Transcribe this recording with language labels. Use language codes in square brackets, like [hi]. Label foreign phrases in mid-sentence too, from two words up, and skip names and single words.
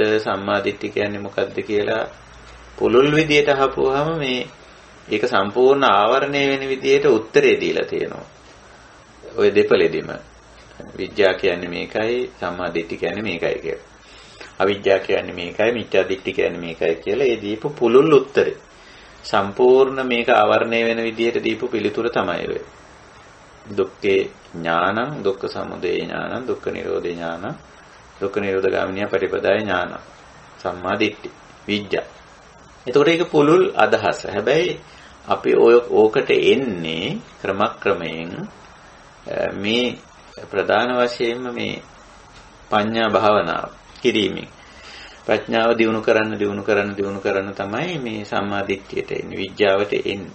[pi] සම්මා දිට්ඨි [si] කියන්නේ මොකද්ද කියලා පුළුල් විදියට අහපුවාම මේ ඒක සම්පූර්ණ ආවරණය වෙන විදියට උත්තරේ දීලා තියෙනවා. ඔය දෙපළෙදිම විද්‍යාව කියන්නේ මේකයි, [pi] සම්මා දිට්ඨි [si] කියන්නේ මේකයි කියලා. අවිද්‍යාව කියන්නේ මේකයි, [pi] මිත්‍යා දිට්ඨි [si] කියන්නේ මේකයි කියලා ඒ දීපු පුළුල් උත්තරේ. සම්පූර්ණ මේක ආවරණය වෙන විදියට දීපු පිළිතුර තමයි ඔය. [pi] දුක්ඛේ ඥානං, දුක්ඛ සමුදය ඥානං, දුක්ඛ නිරෝධේ ඥානං, දුක්ඛ නිරෝධ ගාමිනිය පටිපදාය ඥානං, සම්මා දිට්ඨි, විද්‍යා. [si] එතකොට ඒක පුළුල් අදහස. හැබැයි අපි ඕකට එන්නේ ක්‍රමක්‍රමයෙන් මේ ප්‍රධාන වශයෙන්ම මේ පඤ්ඤා භාවනාව කිරීමෙන් ප්‍රඥාව දියුණු කරන්න තමයි මේ සම්මා දිට්ඨියට එන්නේ, විද්‍යාවට එන්නේ.